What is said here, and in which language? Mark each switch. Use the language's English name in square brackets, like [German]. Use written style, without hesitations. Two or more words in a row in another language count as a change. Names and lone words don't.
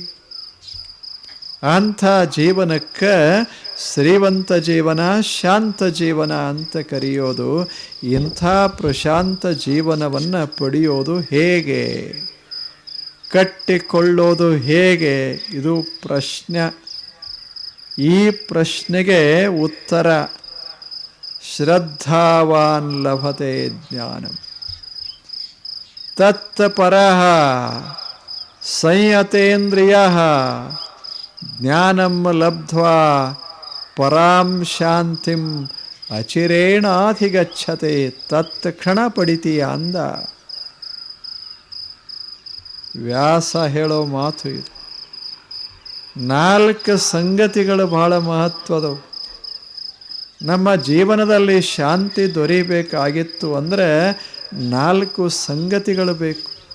[Kannada] ಅಂಥ ಜೀವನಕ್ಕೆ ಶ್ರೀವಂತ ಜೀವನ, ಶಾಂತ ಜೀವನ ಅಂತ ಕರೆಯೋದು. ಇಂಥ ಪ್ರಶಾಂತ ಜೀವನವನ್ನು ಪಡೆಯೋದು ಹೇಗೆ, ಕಟ್ಟಿಕೊಳ್ಳೋದು ಹೇಗೆ? ಇದು ಪ್ರಶ್ನೆ. ಈ ಪ್ರಶ್ನೆಗೆ ಉತ್ತರ [Sanskrit] ಶ್ರದ್ಧಾವಾನ್ ಲಭತೆ ಜ್ಞಾನಂ ತತ್ಪರಃ ಸಂಯತೇಂದ್ರಿಯಃ ಜ್ಞಾನಂ ಲಬ್ಧ್ವಾ ಪರಾಂ ಶಾಂತಿಂ ಅಚಿರೇಣಾಧಿಗಚ್ಚತೆ. [Kannada] ತತ್ಕ್ಷಣ ಪಡಿತೀಯ ಅಂದ. ವ್ಯಾಸ ಹೇಳೋ ಮಾತು ಇದು. 4 ಸಂಗತಿಗಳು ಬಹಳ ಮಹತ್ವದವು. ನಮ್ಮ ಜೀವನದಲ್ಲಿ ಶಾಂತಿ ದೊರೀಬೇಕಾಗಿತ್ತು ಅಂದರೆ 4 ಸಂಗತಿಗಳು ಬೇಕು.